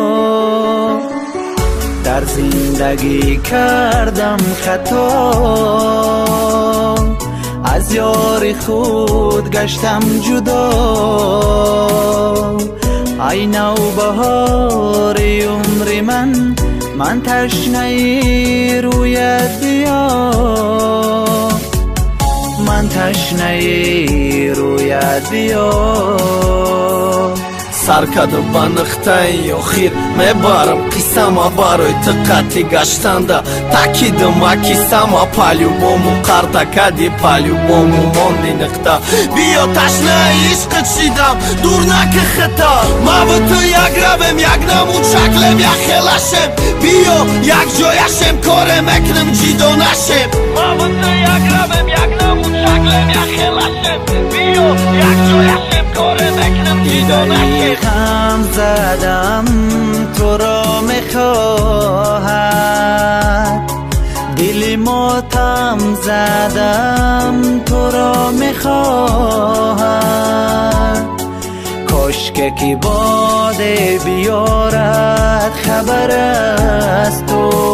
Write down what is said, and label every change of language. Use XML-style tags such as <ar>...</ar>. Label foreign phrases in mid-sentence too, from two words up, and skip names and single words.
<fa>در زندگی کردم خطا از یار خود گشتم جدا ای نوبهار عمر من تشنه رویت بیا من تشنه رویت بیا</fa> <tg>сар каду ба нуқтаи охир мебарам қисама барои ту қатъи гаштанда таъкидам акисама палюбому қарда кади палюбому монди нуқта биё ташнаи ишқит шидам дур наки хита маву ту як равем як намуд шаклем як хелашем биё як ҷояшем коре мекунем ҷидо нашем маву ту як равем як намуд шаклем як хелашем биё як ҷояшем коре мекунем ҷидо нашем</tg> <fa>هم زدم تو را میخواهد دلی ماتم زدم تو را میخواهد کاشکه کی باد بیارد خبر از تو</fa>